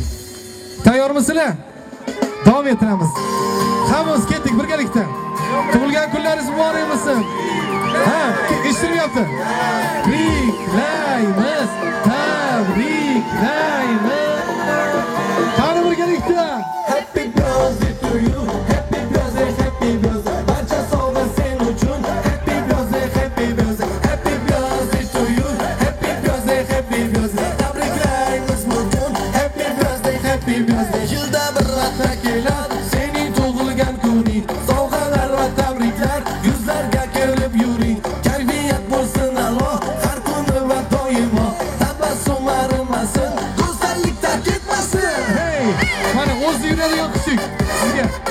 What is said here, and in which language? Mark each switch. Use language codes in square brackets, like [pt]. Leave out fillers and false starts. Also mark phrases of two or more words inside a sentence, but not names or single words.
[uz] Tayyormisizlar? Davom etamiz. Hammamiz ketdik birgalikda. Tug'ilgan kunlaringiz muborak bo'lsin. Ha, eshityapti. Tabriklaymiz. Qani birgalikda. [en] Happy birthday to you. Happy birthday. [uz] Barcha sovg'a sen uchun. [en] Happy birthday to you. Happy birthday. happy birthday. [uz] Tabriklaymiz bugun. [en] Happy birthday, happy birthday. [uz] Yilda bir marta keladi sening tug'ilgan kuning. Sovg'alar va tabriklar yuzlarga kelib yuring. Kayfiyat bo'lsin a'lo, har kuni va doimo. Tabassum arimasin, go'zallikda ketmasin. Hey, mana o'z yuradigan kuchuk sizga.